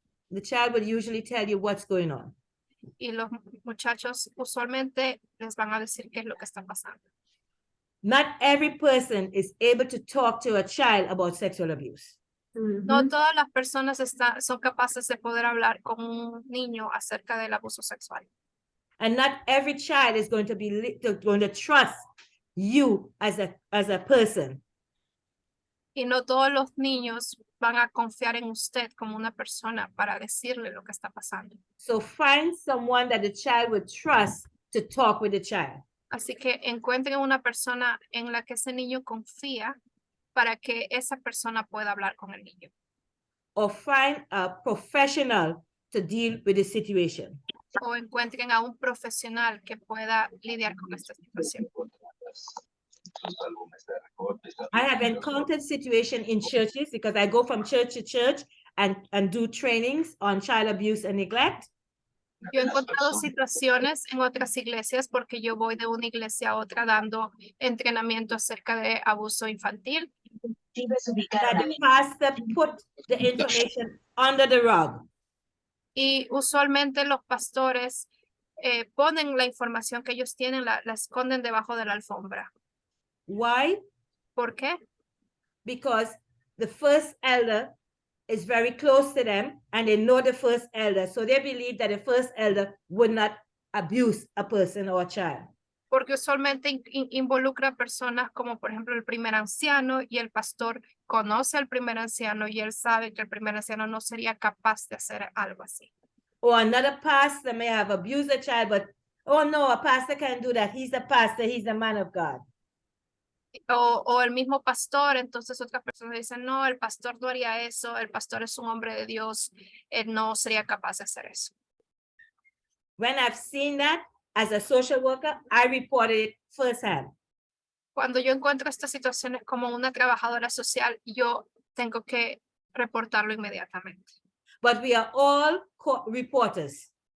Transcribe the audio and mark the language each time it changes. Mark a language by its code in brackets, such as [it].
[en] The child will usually tell you what's going on. [es] Y los muchachos usualmente les van a decir qué es lo que está pasando. [en] Not every person is able to talk to a child about sexual abuse. [es] No todas las personas son capaces de poder hablar con un niño acerca del abuso sexual. [en] And not every child is going to trust you as a person. [es] Y no todos los niños van a confiar en usted como una persona para decirle lo que está pasando. [en] So find someone that the child would trust to talk with the child. [es] Así que encuentren una persona en la que ese niño confía para que esa persona pueda hablar con el niño. [en] Or find a professional to deal with the situation. [es] O encuentren a un profesional que pueda lidiar con esta situación. [en] I have encountered situations in churches because I go from church to church and do trainings on child abuse and neglect. [es] Yo he encontrado situaciones en otras iglesias porque yo voy de una iglesia a otra dando entrenamiento acerca de abuso infantil. [en] That the pastor put the information under the rug. [es] Y usualmente los pastores ponen la información que ellos tienen, la esconden debajo de la alfombra. [en] Why? [es] ¿Por qué? [en] Because the first elder is very close to them and they know the first elder. So they believe that the first elder would not abuse a person or a child. [es] Porque usualmente involucra personas como por ejemplo el primer anciano y el pastor conoce al primer anciano y él sabe que el primer anciano no sería capaz de hacer algo así. [en] Or another pastor may have abused a child, but oh no, a pastor can't do that. He's a pastor, he's the man of God. [es] O el mismo pastor, entonces otras personas dicen, no, el pastor no haría eso, el pastor es un hombre de Dios, él no sería capaz de hacer eso. [en] When I've seen that as a social worker, I reported it firsthand. [es] Cuando yo encuentro estas situaciones como una trabajadora social, yo tengo que reportarlo inmediatamente. [en] But we are all reporters.